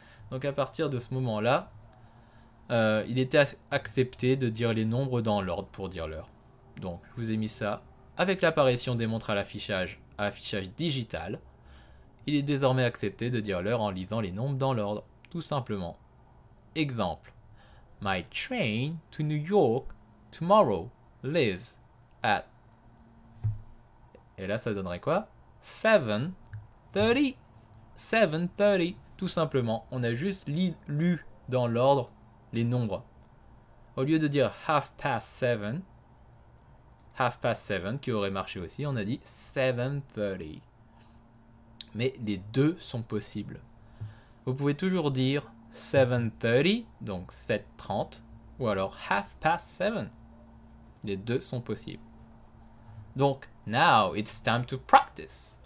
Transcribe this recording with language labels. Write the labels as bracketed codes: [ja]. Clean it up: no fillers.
[fr] Donc à partir de ce moment-là, il était accepté de dire les nombres dans l'ordre pour dire l'heure. Donc, je vous ai mis ça. Avec l'apparition des montres à affichage digital, il est désormais accepté de dire l'heure en lisant les nombres dans l'ordre, tout simplement. Exemple. [en] My train to New York tomorrow leaves at... [fr] Et là, ça donnerait quoi? 7:30. [en] 7:30. [fr] Tout simplement, on a juste lu dans l'ordre les nombres. Au lieu de dire [en] half past 7 [fr] qui aurait marché aussi, on a dit 7:30. Mais les deux sont possibles. Vous pouvez toujours dire 7:30, donc 7:30, ou alors [en] half past 7. [fr] Les deux sont possibles. [en] Donc, now it's time to practice.